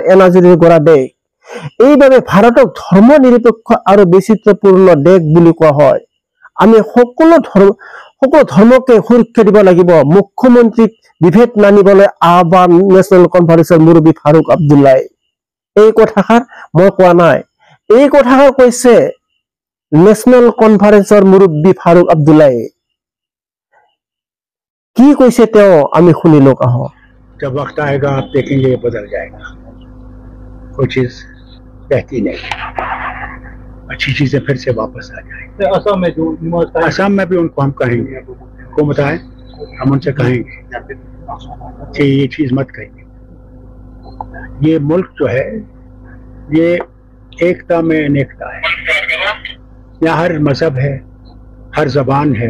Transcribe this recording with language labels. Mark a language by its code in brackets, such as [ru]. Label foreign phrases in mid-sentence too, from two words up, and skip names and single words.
[as] এনাজৰীৰ গৰা দেশ এইভাবে ভাৰতক ধৰ্ম নিৰপেক্ষ আৰু বৈচিত্ৰ্যপূৰ্ণ দেশ বুলি কোৱা হয় আমি সকলো ধৰ্মকে সুৰক্ষা দিব লাগিব মুখ্যমন্ত্ৰীক বিভেদ নানিবলৈ আহ্বান নেশনাল কনফাৰেন্সৰ মুৰব্বী ফাৰুক আব্দুল্লাহ এই কথাষাৰ মই কোৱা নাই এই কথাষাৰ কৈছে নেশনাল কনফাৰেন্সৰ মুৰব্বী ফাৰুক আব্দুল্লাহ কি কৈছে তেওঁ আমি শুনি লওক আহো [hi] जब वक्त आएगा आप देखेंगे ये बदल जाएगा कोई चीज रहती नहीं अच्छी चीजें फिर से वापस आ जाएंगी असम में भी उनको हम कहेंगे हुकूमत आए हम उनसे कहेंगे कि ये चीज मत कहिए ये मुल्क जो है ये एकता में अनेकता है यहाँ हर मजहब है हर जबान है